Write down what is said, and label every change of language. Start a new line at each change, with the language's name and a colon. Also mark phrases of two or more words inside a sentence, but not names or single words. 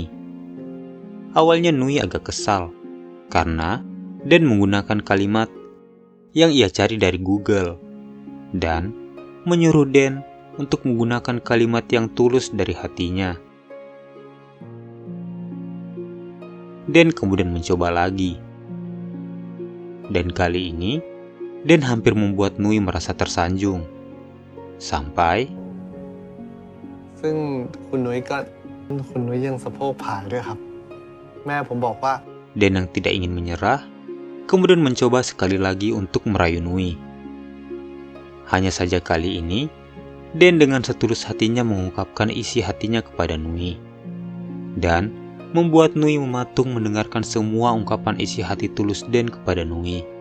Indonesian: Awalnya Nui agak kesal, karena Den menggunakan kalimat yang ia cari dari Google, dan menyuruh Den untuk menggunakan kalimat yang tulus dari hatinya. Den kemudian mencoba lagi. Dan kali ini, Den hampir membuat Nui merasa tersanjung. Sampai
Thai: ซึ่งคุณนุ้ยยังสะโพกผายด้วยครับ แม่ผมบอกว่า
Indonesian: Den yang tidak ingin menyerah, kemudian mencoba sekali lagi untuk merayu Nui. Hanya saja kali ini, Den dengan setulus hatinya mengungkapkan isi hatinya kepada Nui. Dan membuat Nui mematung mendengarkan semua ungkapan isi hati tulus Den kepada Nui.